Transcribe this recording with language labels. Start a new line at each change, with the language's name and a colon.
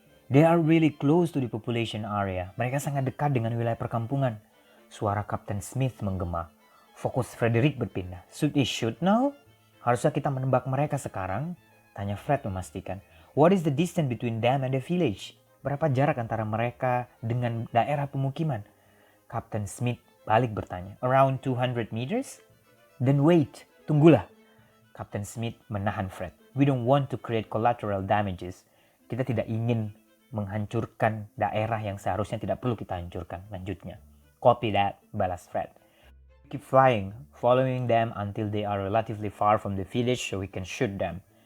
English: They are really close to the population area.
Indonesian: Mereka sangat dekat dengan wilayah perkampungan. Suara Kapten Smith menggema. Fokus Frederick berpindah.
English: Should we shoot now?
Indonesian: Harusnya kita menembak mereka sekarang? Tanya Fred memastikan.
English: What is the distance between them and the village?
Indonesian: Berapa jarak antara mereka dengan daerah pemukiman? Kapten Smith balik bertanya.
English: Around 200 meters? Then wait,
Indonesian: tunggulah. Kapten Smith menahan Fred.
English: We don't want to create collateral damages.
Indonesian: Kita tidak ingin menghancurkan daerah yang seharusnya tidak perlu kita hancurkan, lanjutnya.
English: Copy that,
Indonesian: balas
English: Fred. Keep flying, following them until they are relatively far from the village so we can shoot them.